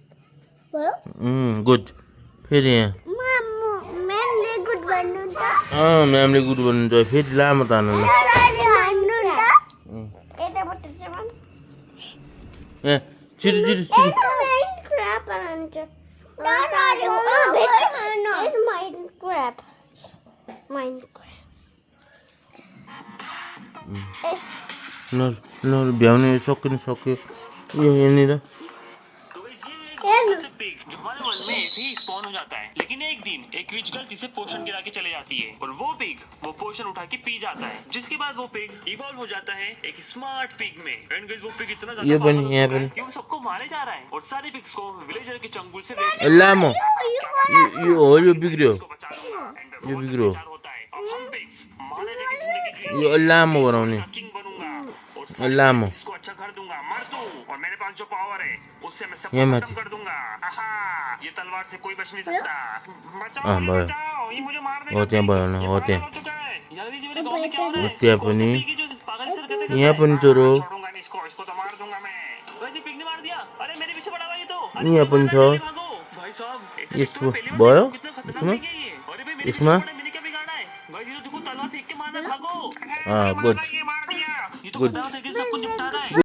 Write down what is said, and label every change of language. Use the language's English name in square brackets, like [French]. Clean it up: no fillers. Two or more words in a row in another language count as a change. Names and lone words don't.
[Nepali] गुड फेरि यहाँ म्यामले गुड भन्नुहुन्छ फेरि लामो तान्नु छिटो ल भ्याउने सक्यो यहाँनिर [Hindi] जो हमारे वर्ल्ड में ऐसे ही स्पॉन हो जाता है लेकिन एक दिन एक विच गलती से पोशन गिरा के चले जाती है और वो पिग वो पोशन उठा के पी जाता है जिसके बाद वो पिग इवॉल्व हो जाता है एक स्मार्ट पिग में [English] and guys [Hindi] वो पिग इतना ज्यादा पावरफुल है कि वो सबको मारे जा रहा है और सारे पिग्स को विलेजर के चंगुल से [Nepali] लामो यो बिग्रियो [Hindi] होता है अब हम पिग्स मारे जाके जिंदगी [Nepali] यो लामो बनाउने [Hindi] किंग बनूंगा और [Nepali] लामो [Hindi] इसको अच्छा कर दूंगा मर दूं और मेरे पास जो पावर है उससे मैं सब खत्म कर दूंगा आहा ये तलवार से कोई बच नहीं सकता बचाओ ये मुझे मार देगा [Nepali] हो त्यहाँ भयो न हो त्यहाँ [Hindi] यार जी मेरे गांव में क्या हो रहा है [Nepali] त्यहाँ पनि [Hindi] पागल सर कहते [Nepali] यहाँ पनि छोरो [Hindi] छोड़ूंगा नहीं इसको तो मार दूंगा मैं वैसे पिग ने मार दिया अरे मेरे पीछे पड़ा हुआ ये तो [Nepali] यहाँ पनि छ [Hindi] भाई साहब [Nepali] यसो भयो यसमा [Hindi] मैंने क्या बिगाड़ा है भाई ये तो देखो तलवार फेंक के मारना भागो [Nepali] गुड [Hindi] ये मार दिया ये तो बता दे कि सब कुछ निपटा रहा है